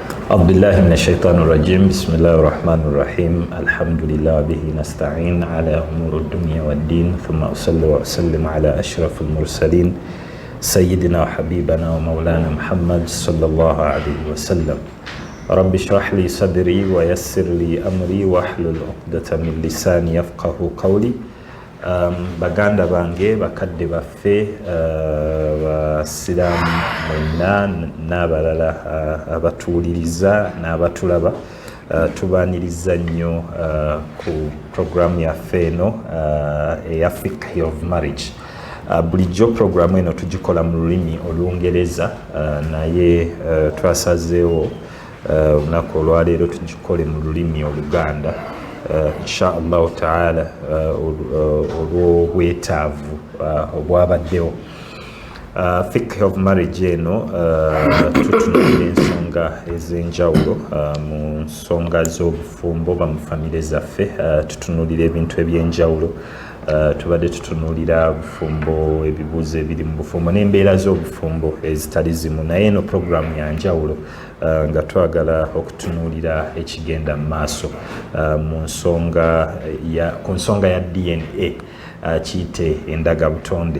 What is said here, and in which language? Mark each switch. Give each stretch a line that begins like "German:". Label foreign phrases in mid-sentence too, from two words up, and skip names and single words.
Arabic: أعوذ بالله من الشيطان الرجيم بسم الله الرحمن الرحيم الحمد لله به نستعين على أمور الدنيا والدين ثم أصلي وأسلم على أشرف المرسلين سيدنا وحبيبنا ومولانا محمد صلى الله عليه وسلم رب اشرح لي صدري ويسر لي أمري واحلل عقدة من لساني يفقه قولي
Ganda: baganda bange bakadde baffe basiraamu mwenna n'abalala abatuwuliriza n'abatulaba tubaaniriza nnyo ku programu yaffe eno eya Fiqh of Marriage. Bulijjo programu eno tugikola mu lulimi Olungereza naye twasazeewo olunaku olwaleero tugikole mu lulimi Oluganda
Arabic: إن شاء الله تعالى
Ganda: olw'obwetaavu obwabaddewo. Fiqh of Marriage eno tutunulira ensonga ez'enjawulo mu nsonga z'obufumbo ba mu famire zaffe, tutunulira ebintu eby'enjawulo, tubadde tutunulira bufumbo, ebibuuzo ebiri mu bufumbo n'embeera z'obufumbo ezitali zimu, naye eno programu ya njawulo nga twagala okutunulira ekigenda mu maaso ku nsonga ya DNA kiyite endagabutonde.